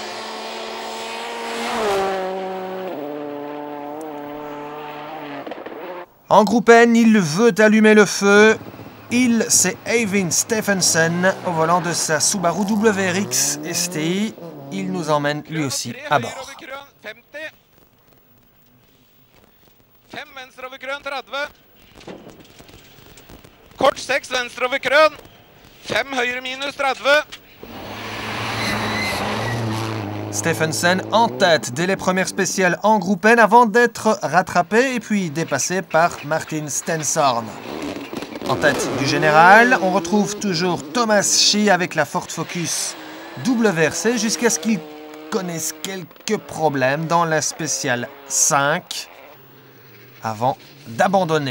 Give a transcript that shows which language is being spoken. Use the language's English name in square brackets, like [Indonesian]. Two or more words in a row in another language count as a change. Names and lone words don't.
[French] En groupe N, il veut allumer le feu. C'est Eivind Steffensen au volant de sa Subaru WRX STI. Il nous emmène lui aussi à bord. [Norwegian] Kort 6 venstre over krøn. 5 høyre minus 30. [French] Steffensen en tête dès les premières spéciales en groupe N avant d'être rattrapé et puis dépassé par Martin Stenshorn. En tête du général, on retrouve toujours Thomas Schie avec la Ford Focus WRC jusqu'à ce qu'il connaisse quelques problèmes dans la spéciale 5 avant d'abandonner.